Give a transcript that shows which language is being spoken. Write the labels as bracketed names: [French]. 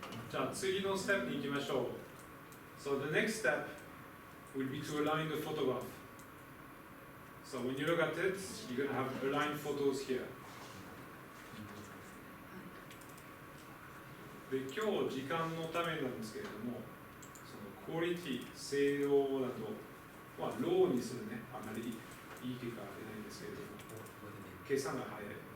[Japanese] じゃあ次のステップに行きましょう。 [English] So the next step will be to align the photograph. So when you look at it, you're going to have aligned photos here. [Japanese] で今日時間のためなんですけれども、そのクオリティ、性能だと、ローにするね、あまりいい結果が出ないんですけれども、計算が早い。